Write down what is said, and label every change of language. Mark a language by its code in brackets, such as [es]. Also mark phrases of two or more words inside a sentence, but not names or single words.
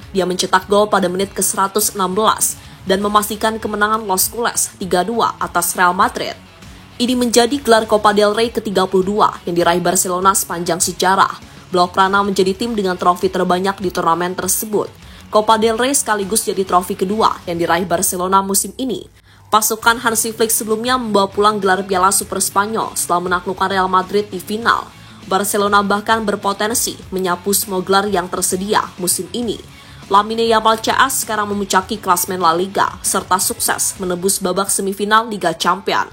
[id] Dia mencetak gol pada menit ke-116 dan memastikan kemenangan Los Culés 3-2 atas Real Madrid. Ini menjadi gelar Copa del Rey ke-32 yang diraih Barcelona sepanjang sejarah. Blaugrana menjadi tim dengan trofi terbanyak di turnamen tersebut. Copa del Rey sekaligus jadi trofi kedua yang diraih Barcelona musim ini. Pasukan Hansi Flick sebelumnya membawa pulang gelar Piala Super Spanyol setelah menaklukkan Real Madrid di final. Barcelona bahkan berpotensi menyapu semua gelar yang tersedia musim ini. Lamine Yamal CS sekarang memuncaki klasmen La Liga serta sukses menembus babak semifinal Liga Champions.